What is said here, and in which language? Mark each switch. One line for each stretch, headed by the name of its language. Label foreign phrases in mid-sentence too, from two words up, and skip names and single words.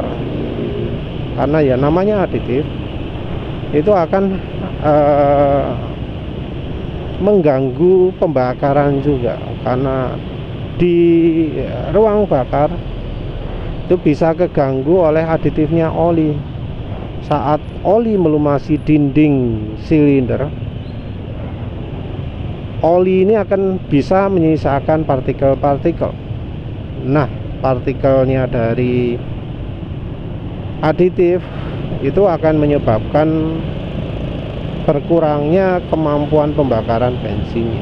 Indonesian: Karena ya namanya aditif, itu akan mengganggu pembakaran juga, karena di ruang bakar itu bisa keganggu oleh aditifnya oli. Saat oli melumasi dinding silinder, oli ini akan bisa menyisakan partikel-partikel. Nah, partikelnya dari aditif itu akan menyebabkan berkurangnya kemampuan pembakaran bensinnya.